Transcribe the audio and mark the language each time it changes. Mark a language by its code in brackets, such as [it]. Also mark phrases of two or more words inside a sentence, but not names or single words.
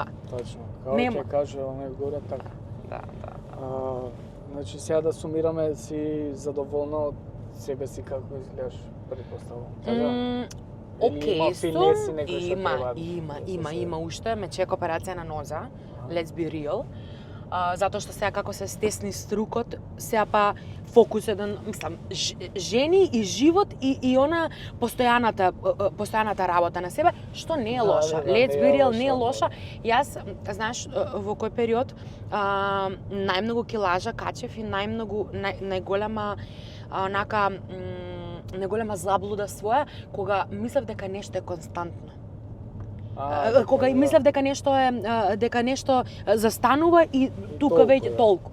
[mk] Точно. Како Нема. ќе каже оној горе, така. Да. Значи сега да сумираме, си задоволна од себе си како изгледаш, предпоставувам. Така? Или има финеси некои што треба да се Има уште, ме чека операција на ноза, [en] let's be real. [mk] Затоа што сега како се стесни струкот, сега па фокус еден, мислам, жени и живот и она постојаната работа на себе, што не е лоша. [en] Let's be real, [mk] не е лоша. Јас, знаеш, во кој период најмногу килажа качев и најголема онака најголема заблуда своја кога мислев дека нешто е константно. Кога мислев дека нешто застанува и тука веќе толку.